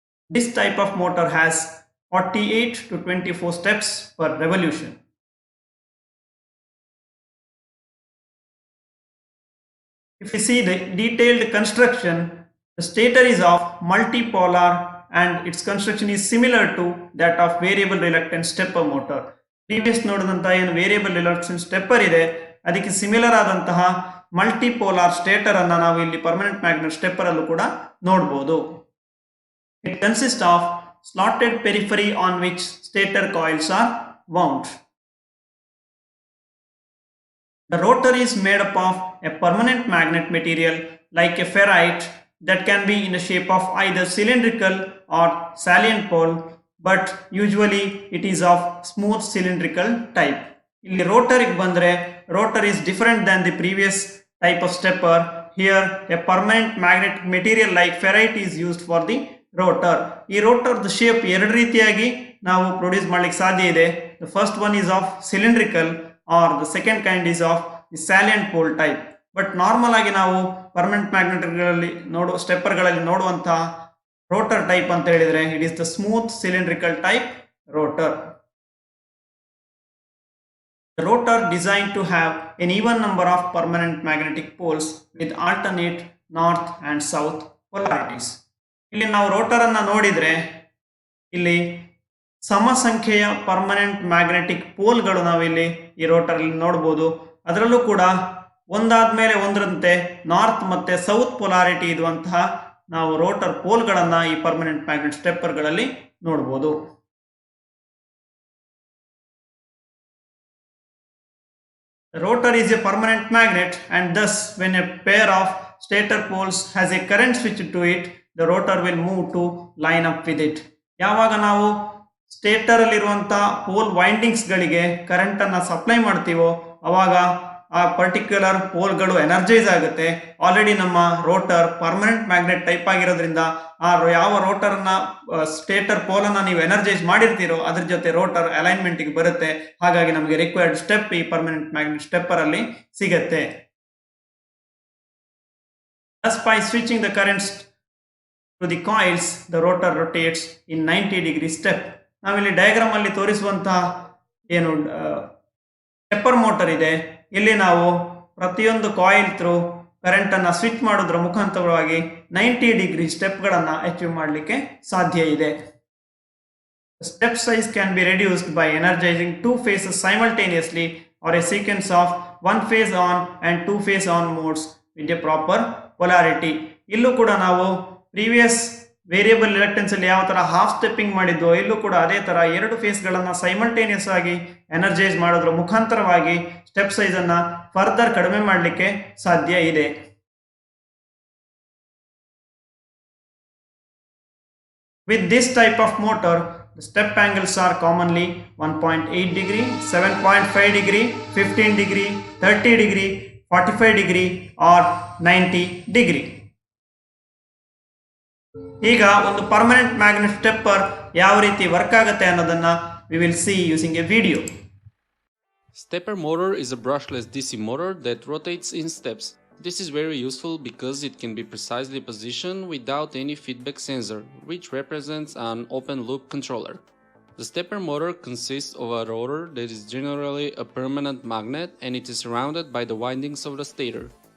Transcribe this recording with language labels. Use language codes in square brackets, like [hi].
[en] This type of motor has 48 to 24 steps per revolution. If you see the detailed construction, the stator is of multipolar and its construction is similar to that of variable reluctance stepper motor. [kn] Previous ನೋಡಿದಂತಹ ಏನು variable ರಿಲಕ್ಟೆನ್ಸ್ stepper ಇದೆ ಅದಕ್ಕೆ similar ಆದಂತಹ multipolar stator ಅನ್ನು ನಾವು ಇಲ್ಲಿ permanent magnet stepper ಅಲ್ಲೂ ಕೂಡ ನೋಡಬಹುದು. [en] It consists of slotted periphery on which stator coils are wound. The rotor is made up of a permanent magnet material like a ferrite that can be in the shape of either cylindrical or salient pole, but usually it is of smooth cylindrical type. [kn] ಇಲ್ಲಿ rotor ಬಂದ್ರೆ [en] rotor is different than the previous type of stepper. Here a permanent magnet material like ferrite is used for the rotor. [kn] ಈ [en] rotor the shape [kn] ಎರಡು ರೀತಿಯಾಗಿ ನಾವು produce ಮಾಡಲಿಕ್ಕೆ ಸಾಧ್ಯ ಇದೆ. [en] The first one is of cylindrical or the second kind is of the salient pole type. [kn] But normal ಆಗಿ ನಾವು permanent ಮ್ಯಾಗ್ನೆಟ್ಗಳಲ್ಲಿ ಸ್ಟೆಪ್ಪರ್ಗಳಲ್ಲಿ ನೋಡುವಂತಹ ರೋಟರ್ ಟೈಪ್ ಅಂತ ಹೇಳಿದ್ರೆ [en] It is the smooth cylindrical type rotor. The rotor designed to have an even number of permanent magnetic poles with alternate north and south polarities. [kn] ಇಲ್ಲಿ ನಾವು rotor ಅನ್ನ ನೋಡಿದ್ರೆ ಇಲ್ಲಿ ಸಮ ಸಂಖ್ಯೆಯ ಪರ್ಮನೆಂಟ್ ಮ್ಯಾಗ್ನೆಟಿಕ್ ಪೋಲ್ಗಳು ನಾವಿಲ್ಲಿ ಈ ರೋಟರ್ ಅಲ್ಲಿ ನೋಡಬಹುದು. ಅದರಲ್ಲೂ ಕೂಡ ಒಂದಾದ್ಮೇಲೆ ಒಂದರಂತೆ ನಾರ್ತ್ ಮತ್ತೆ ಸೌತ್ ಪೊಲಾರಿಟಿ ಇರುವಂತಹ ನಾವು ರೋಟರ್ ಪೋಲ್ಗಳನ್ನ ಈ ಪರ್ಮನೆಂಟ್ ಮ್ಯಾಗ್ನೆಟ್ ಸ್ಟೆಪ್ಪರ್ಗಳಲ್ಲಿ ನೋಡಬಹುದು. [en] The rotor is a permanent magnet and thus when a pair of stator poles has a current switched to it, the rotor will move to line up with it. [kn] ಯಾವಾಗ ನಾವು stator ಅಲ್ಲಿರುವಂತಹ pole windings ಗಳಿಗೆ current ಅನ್ನ supply ಮಾಡ್ತೀವೋ ಅವಾಗ ಆ particular ಪೋಲ್ಗಳು energise ಆಗುತ್ತೆ. Already ನಮ್ಮ ರೋಟರ್ ಪರ್ಮನೆಂಟ್ ಮ್ಯಾಗ್ನೆಟ್ ಟೈಪ್ ಆಗಿರೋದ್ರಿಂದ ಆ ಯಾವ ರೋಟರ್ ನ ಸ್ಟೇಟರ್ ಪೋಲ್ ಅನ್ನ ನೀವು ಎನರ್ಜೈಸ್ ಮಾಡಿರ್ತೀರೋ ಅದ್ರ ಜೊತೆ ರೋಟರ್ ಅಲೈನ್ಮೆಂಟ್ ಗೆ ಬರುತ್ತೆ. ಹಾಗಾಗಿ ನಮಗೆ ರಿಕ್ವೈರ್ಡ್ ಸ್ಟೆಪ್ ಈ ಪರ್ಮನೆಂಟ್ ಮ್ಯಾಗ್ನೆಟ್ ಸ್ಟೆಪ್ಪರ್ ಅಲ್ಲಿ ಸಿಗುತ್ತೆ. [en] Thus by switching the currents to the coils, the rotor rotates in 90-degree step. [kn] ನಾವಿಲ್ಲಿ ಡಯಾಗ್ರಾಮ್ ಅಲ್ಲಿ ತೋರಿಸುವಂತಹ ಏನು ಸ್ಟೆಪ್ಪರ್ ಮೋಟರ್ ಇದೆ ಇಲ್ಲಿ ನಾವು ಪ್ರತಿಯೊಂದು ಕಾಯಿಲ್ ಥ್ರೂ ಕರೆಂಟ್ ಅನ್ನ ಸ್ವಿಚ್ ಮಾಡೋದ್ರ ಮುಖಾಂತರವಾಗಿ 90-ಡಿಗ್ರಿ ಸ್ಟೆಪ್ಗಳನ್ನು ಅಚೀವ್ ಮಾಡಲಿಕ್ಕೆ ಸಾಧ್ಯ ಇದೆ. [en] Step size can be reduced by energizing two phases simultaneously or a sequence of one phase on and two phase on modes with a proper polarity. [kn] ಇಲ್ಲೂ ಕೂಡ ನಾವು previous variable ರಿಲಕ್ಟೆನ್ಸ್ ಅಲ್ಲಿ ಯಾವ ತರ ಹಾಫ್ ಸ್ಟೆಪ್ಪಿಂಗ್ ಮಾಡಿದ್ವು ಇಲ್ಲೂ ಕೂಡ ಅದೇ ತರ ಎರಡು ಫೇಸ್ ಗಳನ್ನ ಸೈಮಲ್ಟೇನಿಯಸ್ ಆಗಿ ಎನರ್ಜೈಸ್ ಮಾಡೋದ್ರ ಮುಖಾಂತರವಾಗಿ ಸ್ಟೆಪ್ ಸೈಜ್ ಅನ್ನ ಫರ್ದರ್ ಕಡಿಮೆ ಮಾಡಲಿಕ್ಕೆ ಸಾಧ್ಯ ಇದೆ. [en] With this type of motor, the step angles are commonly 1.8 degree, 7.5 degree, 15 degree, 30 degree, 45 degree or 90 degree. [kn] ಈಗ ಒಂದು ಪರ್ಮನೆಂಟ್ ಮ್ಯಾಗ್ನೆಟ್ ಸ್ಟೆಪ್ಪರ್ ಯಾವ ರೀತಿ ವರ್ಕ್ ಆಗುತ್ತೆ ಅನ್ನೋದನ್ನ [en] we will see using a video. Stepper motor is a brushless DC motor that rotates in steps. This is very useful because it can be precisely positioned without any feedback sensor, which represents an open loop controller. The stepper motor consists of a rotor that is generally a permanent magnet and it is surrounded by the windings of the stator.